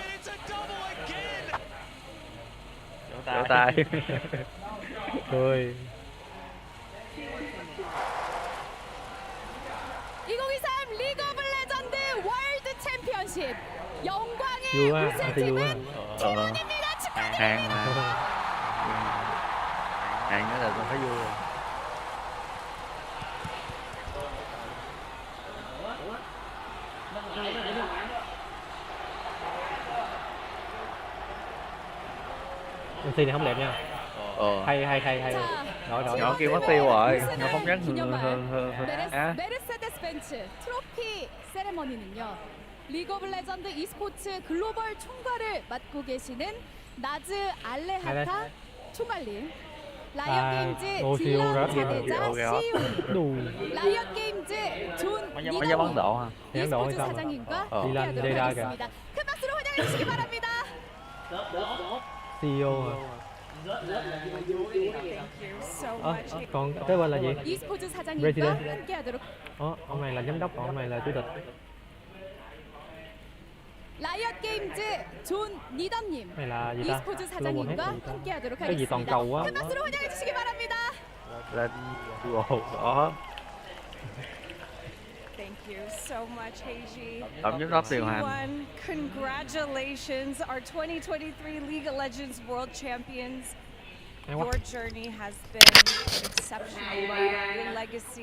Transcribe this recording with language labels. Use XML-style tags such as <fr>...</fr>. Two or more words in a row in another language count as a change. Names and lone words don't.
<vi>Vỗ tay. Cười.</vi> <ko>2023 리그 오브 레전드 월드 챔피언십 영광의</ko> <vi>Vui quá,</vi> <ko>우승팀은</ko> <vi>Ờ.</vi> <ko>T1입니다. 축하드립니다.</ko> <vi>Hàng mà. Hàng nữa là con thấy vui rồi. MC này không đẹp nha. Hay. Đổi. Nhỏ kia mất tiêu rồi. Nhỏ không nhắc hơn.</vi> <ko>메르세데스 벤츠 트로피 세레머니는요. 리그 오브 레전드 e스포츠 글로벌 총괄을 맡고 계시는 나즈 알레하타 총괄님, 라이엇 게임즈 딜런 사대자 CEO, 라이엇 게임즈 존</ko> <vi>Mấy giám Ấn Độ hả?</vi> <ko>e스포츠 사장님과 함께하도록 하겠습니다. 큰 박수로 환영해 주시기 바랍니다.</ko> <vi>CEO hả? Còn cái bên là gì?</vi> <ko>e스포츠 사장님과 President. 함께하도록.</ko> <vi>Ông này là giám đốc, còn ông này là chủ tịch.</vi> <ko>라이엇 게임즈 존 니덤님,</ko> <vi>Này là gì ta?</vi> <ko>e스포츠 Global 사장님과</ko> <vi>Head gì ta?</vi> <ko>함께하도록</ko> <vi>Cái gì toàn</vi> <ko>하겠습니다.</ko> <vi>cầu quá.</vi> <ko>큰 박수로 환영해 주시기 바랍니다.</ko> <vi>Lên đó.</vi> <en>Thank you so much, Heiji.</en> <vi>Tổng giám đốc điều hành.</vi> <en>T1, congratulations, our 2023 League of Legends World Champions.</en> <vi>Hay quá.</vi> <en>Your journey has been exceptional. Your legacy</en>